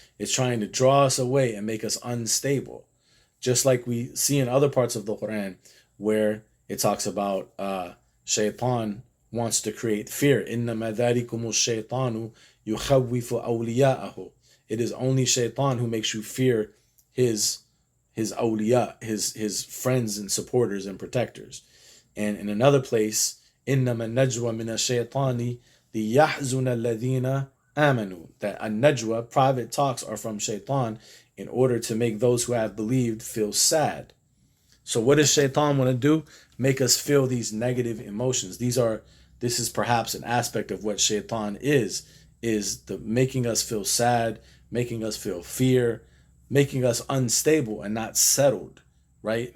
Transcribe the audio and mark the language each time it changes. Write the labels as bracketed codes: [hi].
[en] It's trying to draw us away and make us unstable. Just like we see in other parts of the Quran where it talks about Shaytan wants to create fear. [ar] إِنَّمَا ذَلِكُمُ الشَّيْطَانُ يُخَوِّفُ أَوْلِيَاءَهُ. [en] It is only Shaytan who makes you fear his awliya, his friends and supporters and protectors. And in another place, [ar] إِنَّمَا النَّجْوَ مِنَ الشَّيْطَانِ لِيَحْزُنَ الَّذِينَ آمَنُوا. [en] That an-najwa, private talks, are from Shaytan in order to make those who have believed feel sad. So what does Shaytan want to do? Make us feel these negative emotions. This is perhaps an aspect of what Shaytan is the making us feel sad, making us feel fear, making us unstable and not settled, right?